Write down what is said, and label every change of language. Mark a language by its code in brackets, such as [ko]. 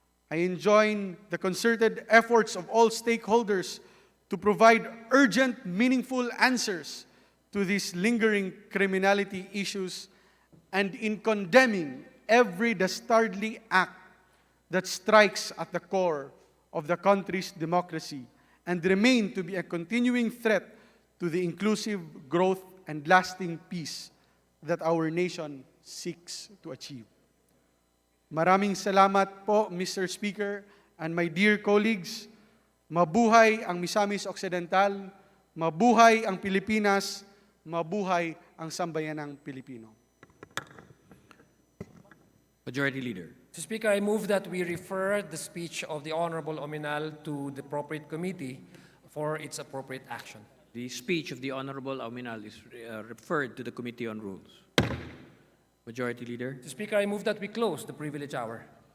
[en] I enjoin the concerted efforts of all stakeholders to provide urgent, meaningful answers to these lingering criminality issues and in condemning every dastardly act that strikes at the core of the country's democracy and remain to be a continuing threat to the inclusive growth and lasting peace that our nation seeks to achieve. [tl] Maraming salamat po, Mr. Speaker, [en] and my dear colleagues. [tl] Mabuhay ang Misamis Occidental, mabuhay ang Pilipinas, mabuhay ang sambayanang Pilipino. [en] Majority Leader. Mr. Speaker, I move that we refer the speech of the Honorable Ominal to the appropriate committee for its appropriate action. The speech of the Honorable Auminal is referred to the Committee on Rules. Majority Leader. Mr. Speaker, I move that we close the privilege hour.